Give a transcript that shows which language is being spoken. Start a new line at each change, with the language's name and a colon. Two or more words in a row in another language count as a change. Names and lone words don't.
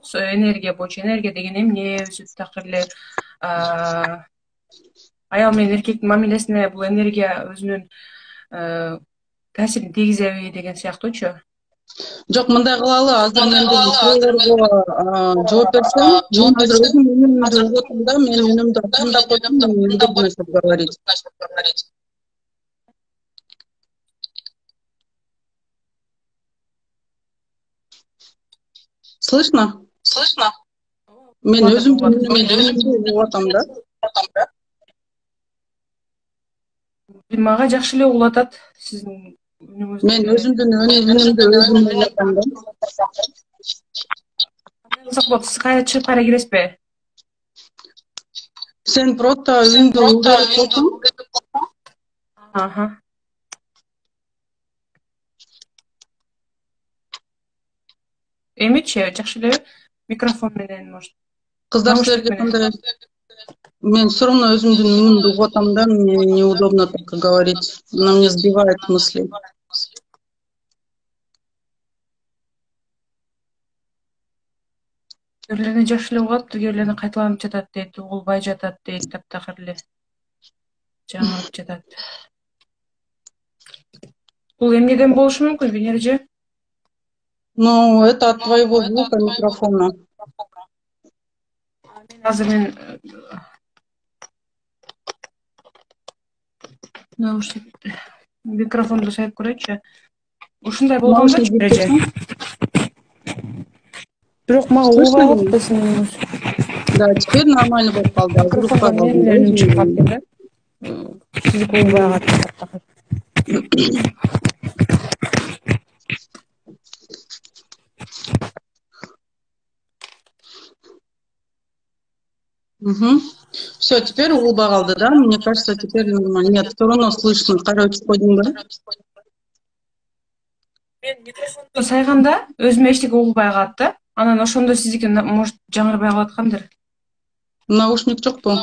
Kyrgyz: Энергия боюнча, энергия деген эмне, өзү такыр эле аял менен эркектин мамилесине бул энергия өзүнүн таасирин тийгизеби деген сыяктуучу. Жок, мындай кылалы. Азыр мен суроолорго жооп берсем, мен азыр өзүм үнүмдү угутум да, мен үнүмдү тыңдап койсом, мен
Russian: удобно чтобы говорить. Слышно?
Kyrgyz: Мен өзүмдүн үнүмдү угутам да. Мага жакшы эле угулатат сиздин үнүңүздү. Мен өзүмдүн үнүмдү өзүм угутам да. Сиз кайра чыгып кайра киресизби? Сен просто үнүңдү угутуп койсоң. Эмичи, жакшы эле микрофон менен, может. Кыздар, силерге кандай? Мен
Russian: все равно
Kyrgyz: өзүмдүн үнүмдү угутам да,
Russian: мне неудобно так говорить. Она мне сбивает мысли.
Kyrgyz: Бирөөлөрүнө жакшы эле угат, бирөөлөрүнө кайталанып жатат дейт, угулбай жатат дейт, таптакыр эле жаңырып жатат. Бул эмнеден болушу мүмкүн, Венера эже?
Russian: Ну, это от твоего звука микрофона.
Kyrgyz: Азыр мен наушник микрофонду сайып көрөйчү. Ушундай болгондо эже. Бирок мага угулуп атпайсың.
Russian: Да, теперь нормально
Kyrgyz: болуп калды. Сиздики болбой калат.
Russian: Все, теперь улыбка қалды, да? Мне кажется, теперь нормально. Нет, все равно слышно. Короче, ходим, да?
Kyrgyz: Мен микрофонду сайганда өзүмө эчтеке угулбай калат да. Анан ошондо сиздики может жаңырбай калаткандыр. Наушник жоқ па?